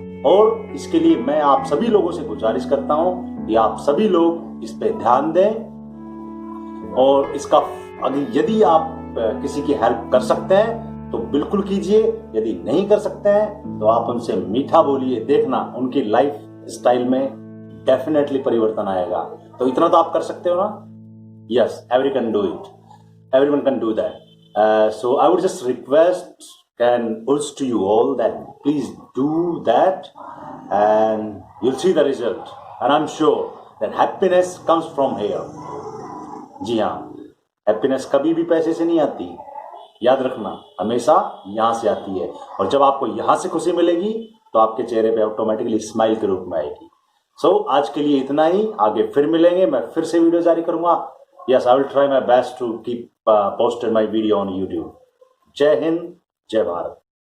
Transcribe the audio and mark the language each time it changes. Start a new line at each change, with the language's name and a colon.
Hindi: और इसके लिए मैं आप सभी लोगों से गुजारिश करता हूं कि आप सभी लोग इस पे ध्यान दें और यदि आप किसी की हेल्प कर सकते हैं तो बिल्कुल कीजिए, यदि नहीं कर सकते हैं तो आप उनसे मीठा बोलिए, देखना उनकी लाइफ स्टाइल में डेफिनेटली परिवर्तन आएगा। तो इतना तो आप कर सकते हो ना?
English: Yes, everyone can do that. So I would just request and urge to you all that please do that and you'll see the result, and I'm sure that happiness comes from here.
Hindi: जी हाँ, happiness कभी भी पैसे से नहीं आती, याद रखना, हमेशा यहाँ से आती है। और जब आपको यहाँ से खुशी मिलेगी तो आपके चेहरे पे ऑटोमेटिकली स्माइल के रूप में आएगी। सो आज के लिए इतना ही, आगे फिर मिलेंगे, मैं फिर से वीडियो जारी करूंगा।
English: Yes, I will try my best to keep posted my video on YouTube.
Hindi: जय हिंद, जय भारत।